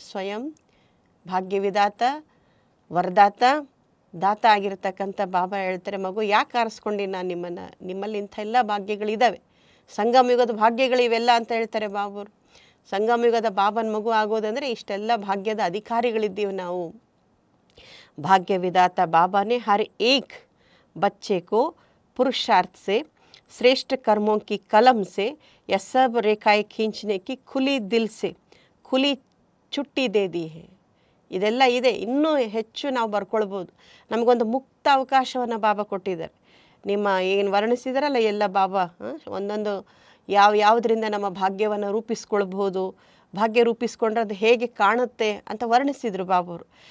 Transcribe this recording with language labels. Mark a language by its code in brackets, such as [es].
[kn] ಸ್ವಯಂ ಭಾಗ್ಯವಿದಾತ, ವರದಾತ, ದಾತ ಆಗಿರ್ತಕ್ಕಂಥ ಬಾಬಾ ಹೇಳ್ತಾರೆ, ಮಗು ಯಾಕೆ ಆರಿಸ್ಕೊಂಡು ನಾನು ನಿಮ್ಮನ್ನು? ನಿಮ್ಮಲ್ಲಿ ಇಂಥ ಎಲ್ಲ ಭಾಗ್ಯಗಳಿದ್ದಾವೆ, ಸಂಗಮ ಯುಗದ ಭಾಗ್ಯಗಳು ಇವೆಲ್ಲ ಅಂತ ಹೇಳ್ತಾರೆ ಬಾಬರು. ಸಂಗಮ ಯುಗದ ಬಾಬನ ಮಗು ಆಗೋದಂದರೆ ಇಷ್ಟೆಲ್ಲ ಭಾಗ್ಯದ ಅಧಿಕಾರಿಗಳಿದ್ದೀವಿ ನಾವು. [hi] ಭಾಗ್ಯವಿದಾತ ಬಾಬಾನೇ ಹರ್ ಏಕ್ बच्चे को पुरुषार्थ से श्रेष्ठ कर्मों की कलम से यह सब रेखाएं खींचने की खुली दिल से खुली ಚುಟ್ಟಿ ದೇ ದಿ ಹೇ. [kn] ಇದೆಲ್ಲ ಇದೆ, ಇನ್ನೂ ಹೆಚ್ಚು ನಾವು ಬರ್ಕೊಳ್ಬೋದು. ನಮಗೊಂದು ಮುಕ್ತ ಅವಕಾಶವನ್ನು ಬಾಬಾ ಕೊಟ್ಟಿದ್ದಾರೆ. ನಿಮ್ಮ ಏನು ವರ್ಣಿಸಿದಾರಲ್ಲ ಎಲ್ಲ ಬಾಬಾ, ಒಂದೊಂದು ಯಾವುದರಿಂದ ನಮ್ಮ ಭಾಗ್ಯವನ್ನು ರೂಪಿಸ್ಕೊಳ್ಬೋದು, ಭಾಗ್ಯ ರೂಪಿಸ್ಕೊಂಡ್ರೆ ಅದು ಹೇಗೆ ಕಾಣುತ್ತೆ ಅಂತ ವರ್ಣಿಸಿದರು ಬಾಬವರು.